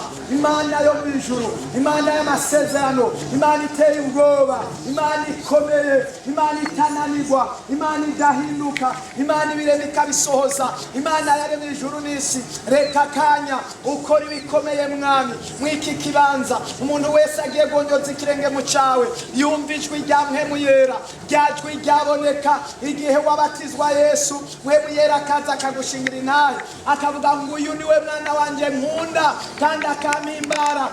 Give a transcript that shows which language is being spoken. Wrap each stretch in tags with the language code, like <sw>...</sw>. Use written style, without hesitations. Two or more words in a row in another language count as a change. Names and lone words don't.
<rn>Imana yo mu ijuru, Imana y'amasezerano, Imana iteye ubwoba, Imana ikomeye, Imana itananirwa, Imana idahinduka, Imana ibirema ikabisohoza, Imana yaremye ijuru n'isi. Reka kanya ukora ibikomeye mwami mw'iki kibanza. Umuntu wese agiye gonyoza ikirenge mu cawe yumva ijwi rya Mpemu Yera, rya jwi ryaboneka igihe wabatizwa Yesu. Mpemu Yera akaza akagushingira intahe akavuga ngo uyu niwe mwana wanje nkunda kandi akampimbara.</rn>